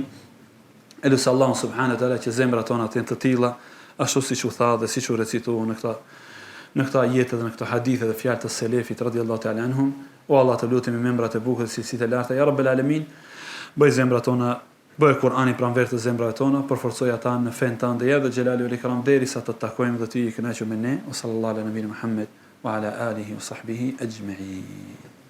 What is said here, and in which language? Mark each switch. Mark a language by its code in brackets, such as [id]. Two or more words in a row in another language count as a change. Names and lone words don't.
[sq] Elus [ar] الله سبحانه وتعالى [sq] që zemrat tona të jenë të tilla, ashtu siç u tha dhe siç u recituo në këta jetë dhe në këto hadithe dhe fjalë të selefit [ar] رضي الله تعالى عنهم. [sq] O Allah, të lutemi me emrat e bukura dhe cilësitë e larta [ar] يا رب العالمين, [sq] bëj zemrat tona, bëj Kur'anin pranver të zemrave tona, përforcoj ata në fen tënde ja dhe [ar] الجلال والإكرام [sq] derisa të takojmë dhe ti i kënaqur me ne. [ar] و صلى الله على نبينا محمد وعلى آله وصحبه أجمعين.